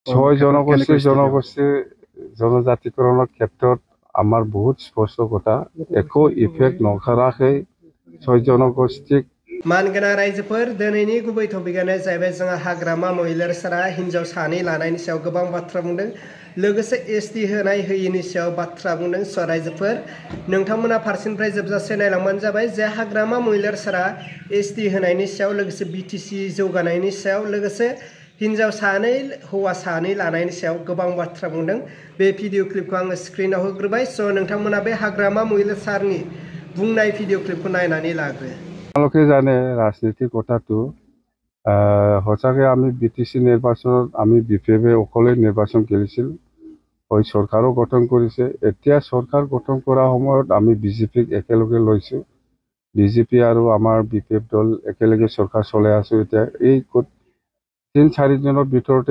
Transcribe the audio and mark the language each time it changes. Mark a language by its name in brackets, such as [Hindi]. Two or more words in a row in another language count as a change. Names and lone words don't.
[Assamese] ছয় জনগোষ্ঠী জনজাতিকৰণৰ ক্ষেত্ৰত আমাৰ বহুত স্পষ্ট কথা একো ইফেক্ট নকৰাকৈ ছয় জনগোষ্ঠীক [Bodo] मानगोनां रायजोफोर दिनैनि गुबै टपिकआनो जाहैबाय जोंहा हाग्रामा महिलारिफोरा हिन्जाव सानै लानायनि सायाव गोबां बाथ्रा बुंदों लोगोसे एसटि होनाय होयिनि सायाव बाथ्रा बुंदों स रायजोफोर नोंथांमोना फारसेनिफ्राय जोबजासे नायलांबानो जाबाय जे हाग्रामा महिलारिफोरा एसटि होनायनि सायाव लोगोसे बिटिसि जौगानायनि सायाव लोगोसे हिन्जाव सानै हौवा सानै लानायनि सायाव गोबां बाथ्रा बुंदों बे भिडिअ क्लिपखौ आङो स्क्रिनाव होग्रोबाय स नोंथांमोना बे हाग्रामा महिलारिफोरनि बुंनाय भिडिअ क्लिपखौ नायनानै लाग्रो [Assamese] আপোনালোকে জানে ৰাজনীতিৰ কথাটো সঁচাকৈ আমি বিটিচি নিৰ্বাচনত আমি বিপিএফে অকলে নিৰ্বাচন খেলিছিল হয় চৰকাৰো গঠন কৰিছে এতিয়া চৰকাৰ গঠন কৰাৰ সময়ত আমি বিজেপিক একেলগে লৈছোঁ বিজেপি আৰু আমাৰ বিপিএফ দল একেলগে চৰকাৰ চলাই আছোঁ এতিয়া এই ৩-৪ দিনৰ ভিতৰতে